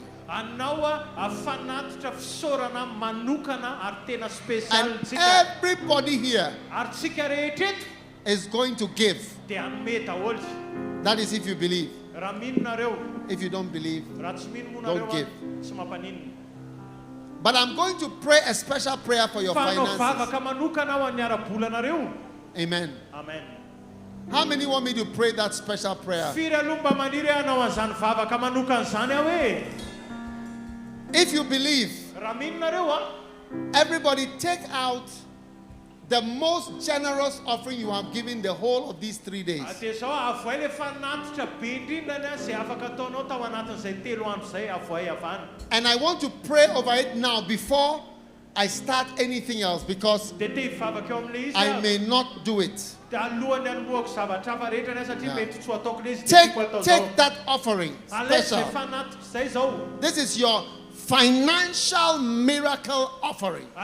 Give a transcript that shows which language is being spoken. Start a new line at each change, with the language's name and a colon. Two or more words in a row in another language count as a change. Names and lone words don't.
Malagasy: Anao a afanatitra fisaorana manokana ary tena
English: And
Malagasy: spesialintsika.
English: everybody here
Malagasy: Ary tsika rehetra eto
English: is going to give.
Malagasy: dia hanome daholo.
English: That is if you believe.
Malagasy: Raha mino nareo,
English: If you don't believe,
Malagasy: raha tsy mino moa
English: Don't
Malagasy: nareo
English: give.
Malagasy: a, tsy mampaninona.
English: but I'm going to pray a special prayer for your
Malagasy: Fa anao
English: finances.
Malagasy: vavaka manokana ao amin'ny ara-bolanareo.
English: Amen.
Malagasy: Amen.
English: How many want me to pray that special prayer?
Malagasy: Firy aloha mba maniry hoe anao an'izany vavaka manokana izany aho e.
English: If you believe,
Malagasy: Raha mino nareo a,
English: everybody take out the most generous offering you have given the whole of these 3 days.
Malagasy: dia zao avoay le fanatitra be indrindrany a izay afaka ataonao tao anatin'izay 3 andro izay avoay avany.
English: And I want to pray over it now before I start anything else because I may not do it. Take that offering special. This is your financial miracle offering.